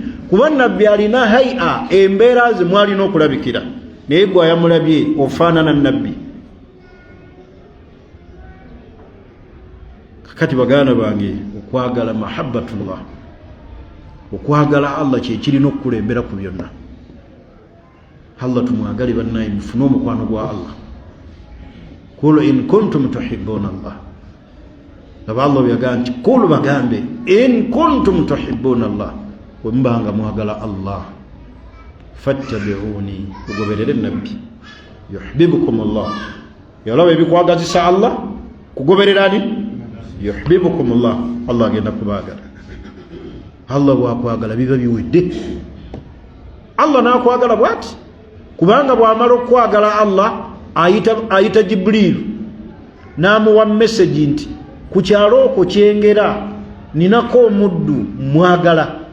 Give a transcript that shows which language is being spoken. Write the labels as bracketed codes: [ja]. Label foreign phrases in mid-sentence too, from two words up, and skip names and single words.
[lg] Kuba nabbi alina hai'a, embeera ze mwalina okulabikira, naye gwe ayamulabye ofaanana nabbi. Kakati baganda bange, okwagala mahabbatullah, okwagala Allah kyekirina okukulembera ku byonna. Allah tumwagale bannaye, mufune omukwano gwa Allah. [ar] قل إن كنتم تحبون الله, [lg] laba Allah byagaa nti kulu bagambe [ar] إن كنتم تحبون الله, [lg] bwe mubanga mwagala Allah, fattabi'uni, kugoberere nabbi, [ar] يحببكم الله. [lg] Yalaba ebikwagazisa Allah kugoberera ani? [ar] يحببكم الله, [lg] Allah agenda kubaagala. Allah bwakwagala biba biwedde. Allah n'akwagala bw'ati, kubanga bw'amala okwagala Allah ayita Jibrilu n'amuwa message nti ku kyalo okwo kyengera ninako omuddu mwagala.